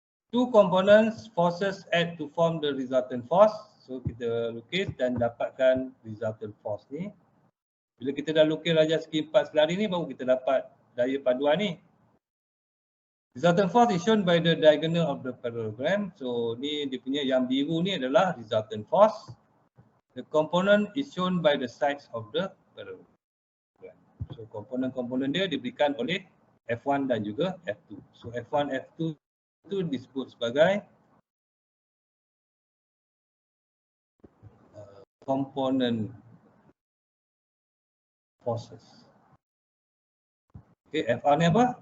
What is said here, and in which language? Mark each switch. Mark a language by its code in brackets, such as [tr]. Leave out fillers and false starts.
[en] Two components forces add to form the resultant force. [ms] So kita lukis dan dapatkan resultant force ni. Bila kita dah lukis rajah segi 4 selari ni, baru kita dapat daya paduan ni. [en] Resultant force is shown by the diagonal of the parallelogram. [ms] So ni dia punya yang biru ni adalah resultant force. [en] The component is shown by the sides of the parallelogram. [ms] So komponen-komponen dia diberikan oleh F1 dan juga F2. So F1, F2 itu disebut sebagai component forces. Okay, FR ni apa?